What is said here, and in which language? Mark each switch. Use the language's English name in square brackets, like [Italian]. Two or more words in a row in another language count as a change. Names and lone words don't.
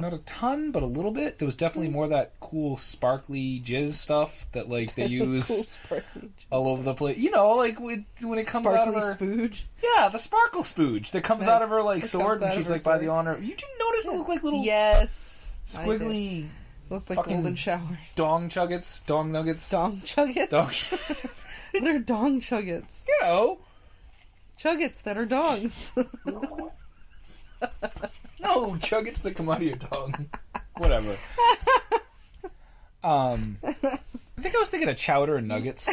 [English] Not a ton, but a little bit. There was definitely more of that cool sparkly jizz stuff that, like, they use cool sparkly all over the place. You know, like, when it comes sparkly out of her... spooge? Yeah, the sparkle spooge that comes out of her, like, sword, and she's like, by the honor... You didn't notice it looked like little... Yes. Squiggly... Looked like golden showers. Dong chuggets? Dong nuggets? Dong chuggets? Dong What are dong chuggets? You know. Chuggets that are dongs. No, chuggets that come out of your dong. Whatever. I think I was thinking of chowder and nuggets.